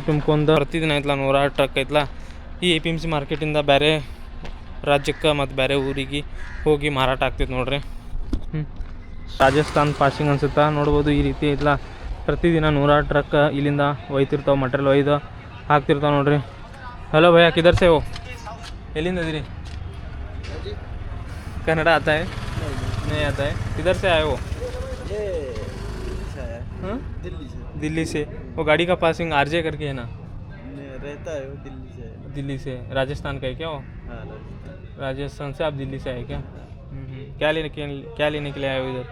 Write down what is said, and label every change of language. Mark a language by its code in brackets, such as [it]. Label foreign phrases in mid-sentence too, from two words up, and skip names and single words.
[kn] ತುಂಬ್ಕೊಂಡು ಪ್ರತಿದಿನ ಆಯ್ತಲ್ಲ ನೂರಾರು ಟ್ರಕ್ ಐತಲ್ಲ ಈ APMC ಮಾರ್ಕೆಟಿಂದ ಬೇರೆ ರಾಜ್ಯಕ್ಕೆ ಮತ್ತು ಬೇರೆ ಊರಿಗೆ ಹೋಗಿ ಮಾರಾಟ ಆಗ್ತೈತೆ ನೋಡ್ರಿ ರಾಜಸ್ಥಾನ್ ಪಾಸಿಂಗ್ ಅನ್ಸುತ್ತಾ ನೋಡ್ಬೋದು ಈ ರೀತಿ ಐತಲ್ಲ ಪ್ರತಿದಿನ ನೂರಾರು ಟ್ರಕ್ ಇಲ್ಲಿಂದ ಒಯ್ತಿರ್ತಾವೆ ಮಟೀರಿಯಲ್ ಒಯ್ದು ಹಾಕ್ತಿರ್ತಾವೆ ನೋಡ್ರಿ [hi] हलो भैया किधर से हो [kn] ಎಲ್ಲಿಂದ ಇದೀರಿ [hi] कन्नड़ा आता है नहीं आता है किधर से आए हो दिल्ली से वो गाड़ी का पासिंग RJ करके है ना रहता है वो दिल्ली से राजस्थान का है क्या वो राजस्थान से आप दिल्ली से आए क्या क्या लेने के लिए आए हो इधर